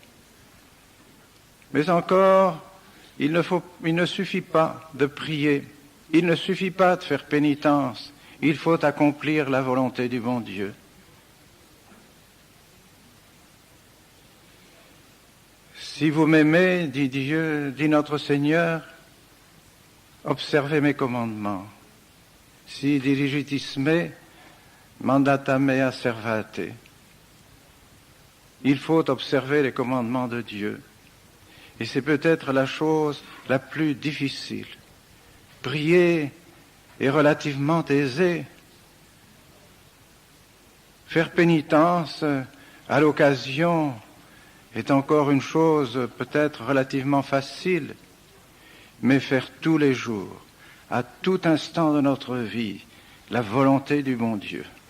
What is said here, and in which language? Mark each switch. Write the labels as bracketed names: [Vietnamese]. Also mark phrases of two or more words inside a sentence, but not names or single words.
[French] Mais encore, il ne suffit pas de prier, il ne suffit pas de faire pénitence, il faut accomplir la volonté du bon Dieu. Si vous m'aimez, dit Dieu, dit notre Seigneur, observez mes commandements. [Latin] Si diligitis me, mandata mea servate. [French] Il faut observer les commandements de Dieu. Et c'est peut-être la chose la plus difficile. Prier est relativement aisé. Faire pénitence à l'occasion est encore une chose peut-être relativement facile, mais faire tous les jours, à tout instant de notre vie, la volonté du bon Dieu.